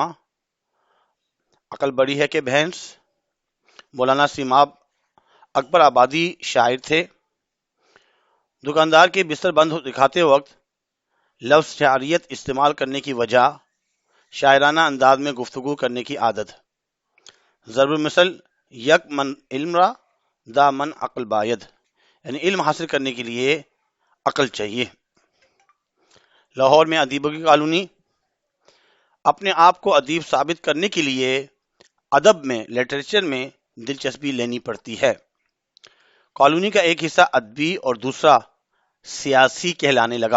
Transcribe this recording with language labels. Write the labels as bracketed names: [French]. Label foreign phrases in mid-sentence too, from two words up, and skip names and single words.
[Urdu] عقل بڑی ہے کہ بھینس، مولانا سیماب اکبر آبادی شاعر تھے۔ دکاندار کے بستر بند دکھاتے وقت لفظ شعریت استعمال کرنے کی وجہ شاعرانہ انداز میں گفتگو کرنے کی عادت۔ ضرب المثل [Persian] یک من علم را دا من عقل باید، [Urdu] یعنی علم حاصل کرنے کے لیے عقل چاہیے۔ لاہور میں ادیبوں کی کالونی۔ اپنے آپ کو ادیب ثابت کرنے کے لیے ادب میں، لٹریچر میں دلچسپی لینی پڑتی ہے۔ کالونی کا ایک حصہ ادبی اور دوسرا سیاسی کہلانے لگا۔